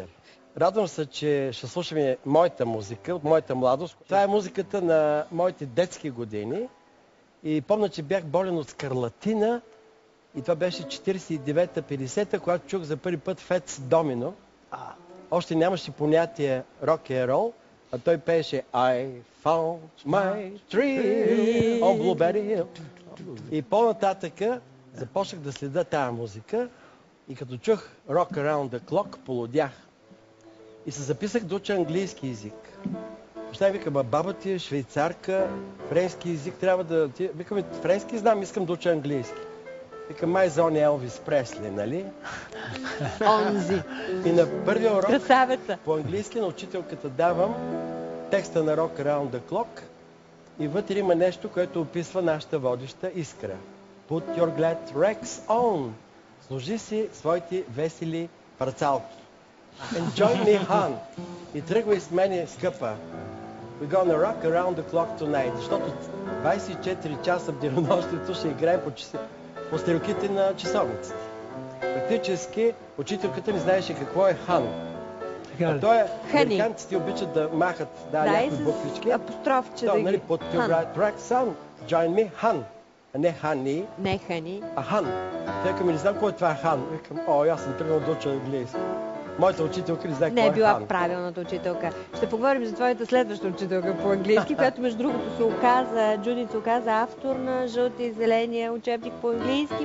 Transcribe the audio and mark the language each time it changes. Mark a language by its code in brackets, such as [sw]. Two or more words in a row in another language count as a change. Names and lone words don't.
[bg] Радвам се, че ще слушаме моята музика от моята младост. Това е музиката на моите детски години. И помня, че бях болен от скарлатина. И това беше 49-50, когато чух за първи път Фец Домино. Още нямаше понятие рок-н-рол, а той пееше [en] I found my tree on Blueberry Hill. [bg] И по-нататъка започнах да следа тая музика. И като чух Rock Around the Clock, полудях. И се записах да уча английски език. Баща ми вика, баба ти е швейцарка, френски език трябва да... Викаме, френски знам, искам да уча английски. Вика, май за оня Елвис Пресли, нали? Онзи. И на първия урок Красавеца. по английски на учителката давам текста на Rock Around the Clock и вътре има нещо, което описва нашата водеща Искра. [en] Put your glad rags on. [bg] Сложи си своите весели парцалки. [en] And join me, Han. [bg] И тръгвай с мене, скъпа. [en] We're gonna rock around the clock tonight. [bg] Защото 24 часа в денонощието ще играем по стрелките на часовниците. Практически учителката не знаеше какво е Хан. А той американците обичат да махат някакви буквички. Апострофче да ги... Нали, под [en] track sound, join me, [bg] Хан. А не Хани. Не Хани. А Хан. Той към не знам кой е това Хан. Викам, аз съм тръгнал да уча английски. Моята учителка не знае Не кой е е била Хан. правилната учителка. Ще поговорим за твоята следваща учителка по английски, която между другото се оказа, Джудит се оказа автор на Жълтия и зеления учебник по английски,